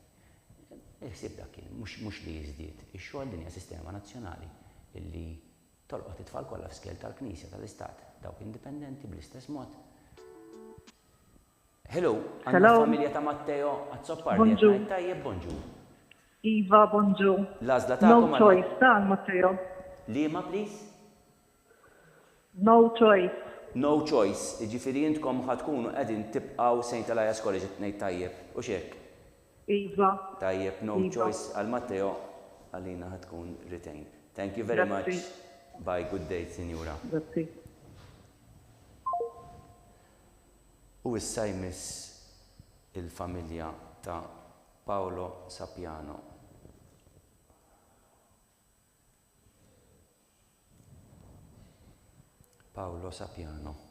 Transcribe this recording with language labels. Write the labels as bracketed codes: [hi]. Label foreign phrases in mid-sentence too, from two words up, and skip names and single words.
[mt] Iħsieb dak kien mhux li jiżdied. Ix-xogħol din hija sistema nazzjonali illi tolqot it-tfal kollha f'skel tal-Knisja tal-Istat, dawk indipendenti bl-istess mod. Hello, għandna familja ta' Matteo Azzoppardi qed ngħid tajjeb bonġu. Iva, bonġu. L-għażla tagħkom [en] No choice, [mt] ta' Matteo. Liema, please? [en] No choice. No choice, [mt] ġifiri jintkom ħatkunu qegħdin tibqgħu St. Elias College qed ngħid tajjeb, u x'hekk? Iva. Tajjeb, [en] no choice [mt] għal Matteo għalina ħatkun retained. [en] Thank you very much. Bye, good day, sinjura. [mt] Grazzi. U issa jmiss il-familja ta' Paolo Sapiano. Paolo Sapiano.